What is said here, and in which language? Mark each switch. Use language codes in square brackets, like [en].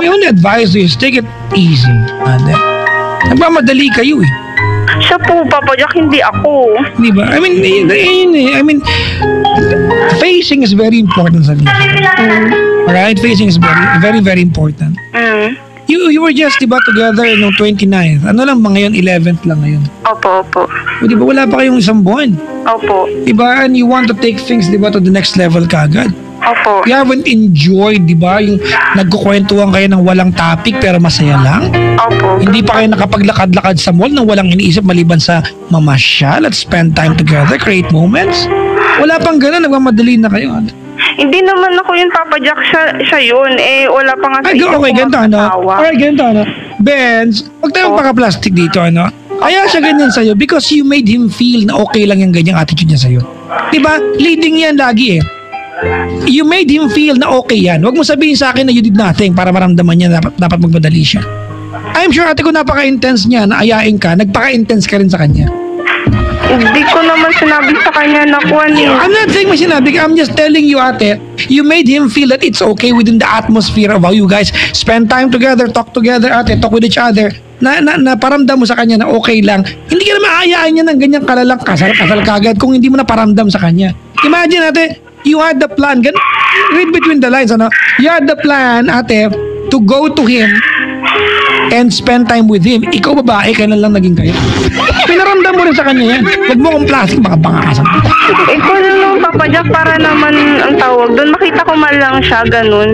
[en] We only advise you is take it easy, ate. [tl] Nagmamadali kayo eh. Siya po, Papa Jack, hindi ako. [en] Di ba? I mean, facing is very important sa life. Alright? Facing is very, very, very important. You were just, di ba, together noong 29th. [tl] Ano lang ba ngayon? 11th lang ngayon. Opo. O, di ba, wala pa kayong isang buwan. Opo. Di ba? [en] And you want to take things, di ba, to the next level kaagad. [tl] Opo. [en] You haven't enjoyed, [tl] di ba, yung nagkukwentuhan kayo ng walang topic pero masaya lang. Opo. Hindi pa kayo nakapaglakad-lakad sa mall nang walang iniisip maliban sa mamasyal at [en] spend time together, create moments. [tl] Wala pang ganun, nagmamadali na kayo. Hindi naman ako yung Papa Jack, siya yun. Eh, wala pa nga sa isip Okay, ko ganito, ano? mag-asawa. Alright, ganito, ano? Benz, huwag tayong paka-plastic dito, ano? Kaya siya ganyan sa'yo [en] because you made him feel [tl] na okay lang yung ganyang attitude niya sa'yo. Diba? Leading yan lagi eh. [en] You made him feel [tl] na okay yan. Huwag mo sabihin sa akin na [en] you did nothing [tl] para maramdaman niya dapat magmadali siya. [en] I'm sure [tl] ate ko napaka-intense niya na ayain ka, nagpaka-intense ka rin sa kanya. Hindi ko naman sinabi sa kanya na kuwan eh. [en] I'm not saying [tl] may sinabi ka, [en] I'm just telling you ate, you made him feel that it's okay within the atmosphere of how you guys spend time together, talk together ate, talk with each other, [tl] na paramdam mo sa kanya na okay lang. Hindi ka naman aayain niya ng ganyang kalalang kasal kagad kung hindi mo na paramdam sa kanya. [en] Imagine ate, you had the plan, read between the lines, ano? You had the plan ate, to go to him and spend time with him. [tl] Ikaw babae, kailan lang naging kayo? Pinaramdam mo rin sa kanya yan. Huwag mo akong plastic, baka bangasan. Ikaw naman, Papa Jack, para naman ang tawag doon. Makita ko man lang siya, ganun.